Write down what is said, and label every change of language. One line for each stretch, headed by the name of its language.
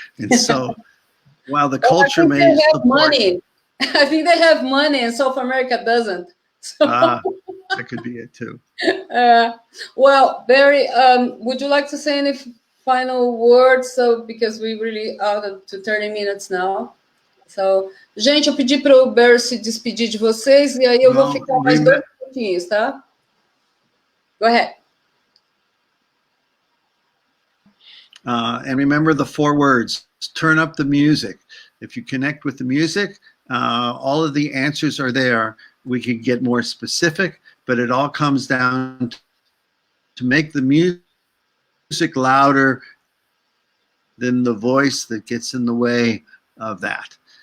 English: And so while the culture may support money, I think they have money, and South America doesn't. So. That could be it too. Well, Barry, would you like to say any final words? So, because we really are to 30 minutes now.
Portuguese: So, gente, eu pedi para o Barry se despedir de vocês e aí eu vou ficar mais 2 minutinhos, tá?
English: Go ahead. And remember the 4 words: turn up the music. If you connect with the music, all of the answers are there. We could get more specific, but it all comes down to make the music louder than the voice that gets in the way of that.